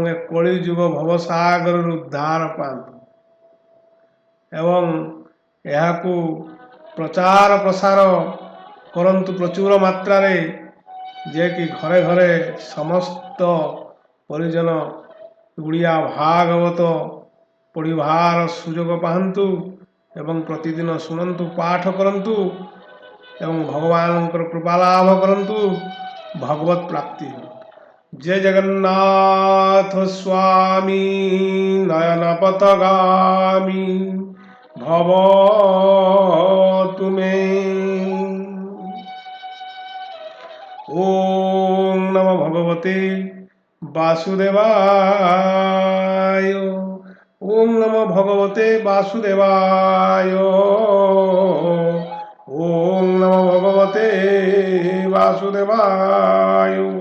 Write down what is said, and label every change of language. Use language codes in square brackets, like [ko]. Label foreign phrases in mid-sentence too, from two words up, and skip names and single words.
[or] ଏ କଳିଯୁଗ ଭବସାଗରରୁ ଉଦ୍ଧାର ପାଆନ୍ତୁ ଏବଂ ଏହାକୁ ପ୍ରଚାର ପ୍ରସାର କରନ୍ତୁ ପ୍ରଚୁର ମାତ୍ରାରେ, ଯେ କି ଘରେ ଘରେ ସମସ୍ତ ପରିଜନ ଓଡ଼ିଆ ଭାଗବତ ପଢ଼ିବାର ସୁଯୋଗ ପାଆନ୍ତୁ ଏବଂ ପ୍ରତିଦିନ ଶୁଣନ୍ତୁ, ପାଠ କରନ୍ତୁ ଏବଂ ଭଗବାନଙ୍କର କୃପା ଲାଭ କରନ୍ତୁ, ଭଗବତ ପ୍ରାପ୍ତି। [sa] ଜୟ ଜଗନ୍ନାଥ ସ୍ୱାମୀ ନୟନ ପଥଗାମୀ ଭବ ତୁମେ। ওম নমো ভগবতে বাসুদেবায়। ওম নমো ভগবতে বাসুদেবায়। ওম নমো ভগবতে বাসুদেবায়।